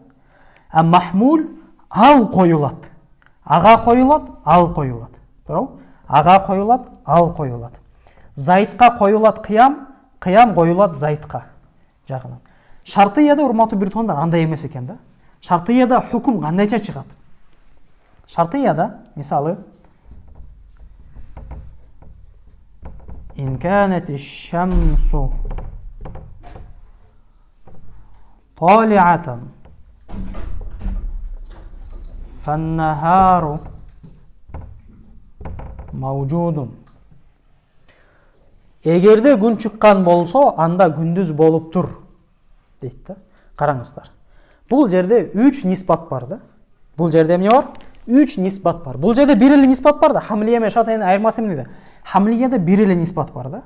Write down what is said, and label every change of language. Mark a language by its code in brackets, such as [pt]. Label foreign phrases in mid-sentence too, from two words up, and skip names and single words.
[ky] А махмул ал коюлат. Ага коюлат, ал коюлат. Туурабы? Ага коюлат, ал коюлат. Зайдка коюлат кыям, кыям коюлат Зайдка жагынан. Шартияда урматтуу биртугандар андай эмес экен да. Шартияда hukm кандайча чыгат? Шартияда мисалы [ar] إن كانت الشمس طالعة فالنهار موجود. [ky] Эгерде күн чыккан болсо, анда күндүз болуптур дейт да. Караңыздар. Бул жерде 3 нисбат бар да. Бул жерде эмне бар? 3 нисбат бар. Бул жерде бир эле нисбат бар да. Хамлия менен шартиянын айырмасы эмнеде? Хамлияда бир эле нисбат бар да.